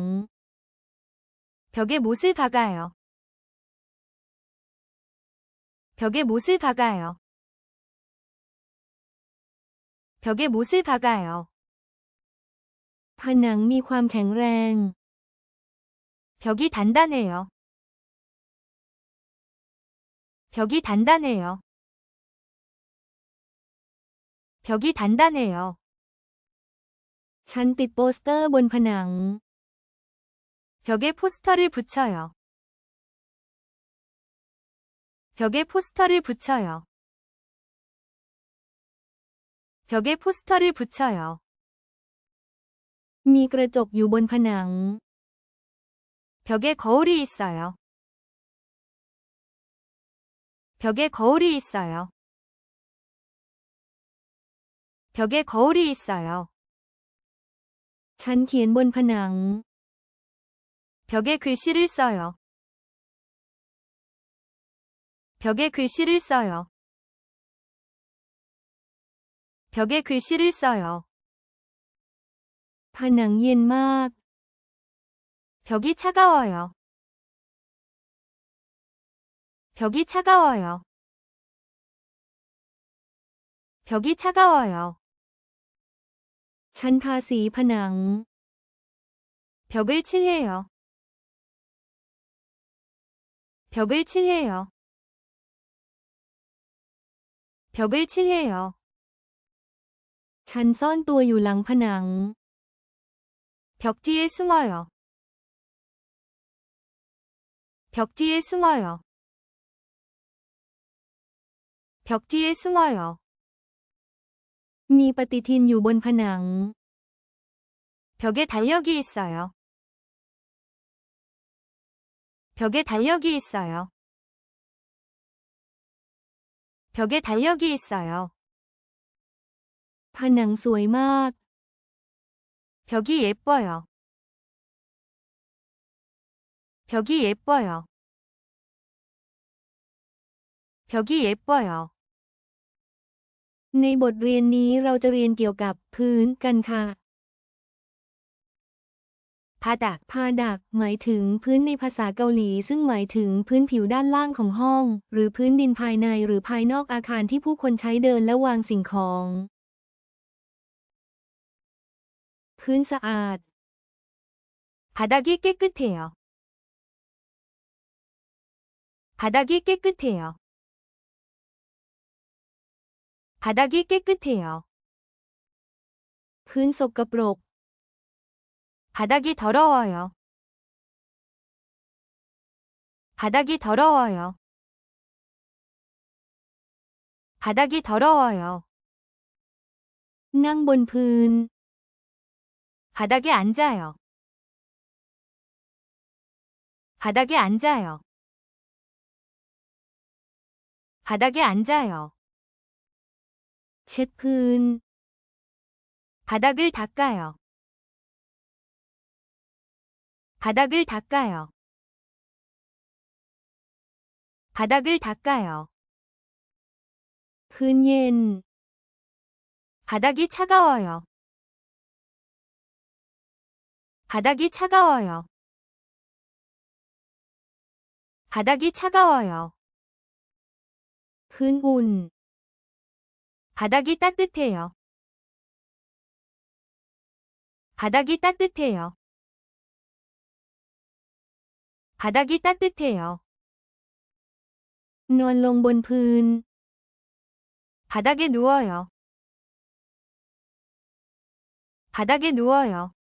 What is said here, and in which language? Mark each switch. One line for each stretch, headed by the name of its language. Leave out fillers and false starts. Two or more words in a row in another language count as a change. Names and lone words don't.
Korean: 벽에 못을 박아요. 벽에 못을 박아요. 벽에 못을 박아요.
Thai: ผนังมีความแข็งแรง
Korean: 벽이 단단해요. 벽이 단단해요. 벽이 단단해요.
Thai: ฉันติดโปสเตอร์บนผนัง
Korean: 벽에 포스터를 붙여요. 벽에 포스터를 붙여요. 벽에 포스터를 붙여요.
Thai: มีกระจกอยู่บนผนัง
Korean: 벽에 거울이 있어요. 벽에 거울이 있어요. 벽에 거울이 있어요.
Thai: ฉันเขียนบนผนัง
Korean: 벽에 글씨를 써요. 벽에 글씨를 써요. 벽에 글씨를 써요.
Thai: ผนังเย็นมาก
Korean: 벽이 차가워요. 벽이 차가워요. 벽이 차가워요.
Thai: ฉันทาสีผนัง
Korean: 벽을 칠해요. 벽을 칠해요. 벽을 칠해요.
Thai: ฉันซ่อนตัวอยู่หลังผนัง
Korean: 벽 뒤에 숨어요. 벽 뒤에 숨어요. 벽 뒤에 숨어요.
Thai: มีปฏิทินอยู่บนผนัง
Korean: 벽에 달력이 있어요. 벽에 달력이 있어요. 벽에 달력이 있어요.
Thai: ผนังสวยมาก
Korean: 벽이 예뻐요. 벽이 예뻐요. 벽이 예뻐요.
Thai: ในบทเรียนนี้เราจะเรียนเกี่ยวกับพื้นกันค่ะ
Korean: 바닥,
Thai: พาดักหมายถึงพื้นในภาษาเกาหลีซึ่งหมายถึงพื้นผิวด้านล่างของห้องหรือพื้นดินภายในหรือภายนอกอาคารที่ผู้คนใช้เดินและวางสิ่งของ พื้นสะอาด
Korean: 바닥이 깨끗해요. 바닥이 깨끗해요. 바닥이 깨끗해요.
Thai: พื้นสกปรก
Korean: 바닥이 더러워요. 바닥이 더러워요. 바닥이 더러워요.
Thai: นั่งบนพื้น
Korean: 바닥에 앉아요. 바닥에 앉아요. 바닥에 앉아요.
Thai: เช็ดพื้น
Korean: 바닥을 닦아요. 바닥을 닦아요. 바닥을 닦아요.
Thai: พื้นเย็น
Korean: 바닥이 차가워요. 바닥이 차가워요. 바닥이 차가워요.
Thai: พื้นอุ่น
Korean: 바닥이 따뜻해요. 바닥이 따뜻해요. 바닥이 따뜻해요.
Thai: นอนลงบนพื้น
Korean: 바닥에 누워요. 바닥에 누워요.